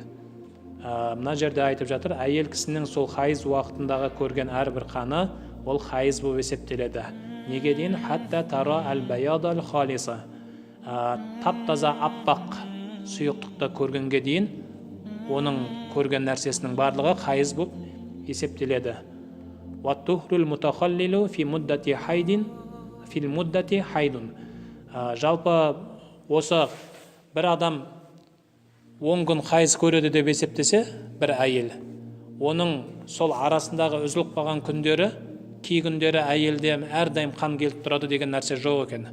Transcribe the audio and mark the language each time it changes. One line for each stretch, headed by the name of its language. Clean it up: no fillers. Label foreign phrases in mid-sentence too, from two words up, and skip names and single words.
Kazakh: Мына жерде айтып жатыр, әйел кісінің сол хайыз уақытындағы көрген әрбір қаны ол хайыз болып есептеледі. Неге дейін?
Arabic: حتى ترى البياض الخالص.
Kazakh: Тап-таза аппақ сұйықтықты көргенге дейін оның көрген нәрсесінің барлығы хайыз болып есептеледі.
Arabic: والطهر المتخلل في مدة حيض في المدة حيض.
Kazakh: Жалпы осы бір адам 10 күн хайыз көреді деп есептесе, бір әйел, оның сол арасындағы үзіліп қалған күндері, кей күндері әйелде әрдайым қан келіп тұрады деген нәрсе жоқ екен.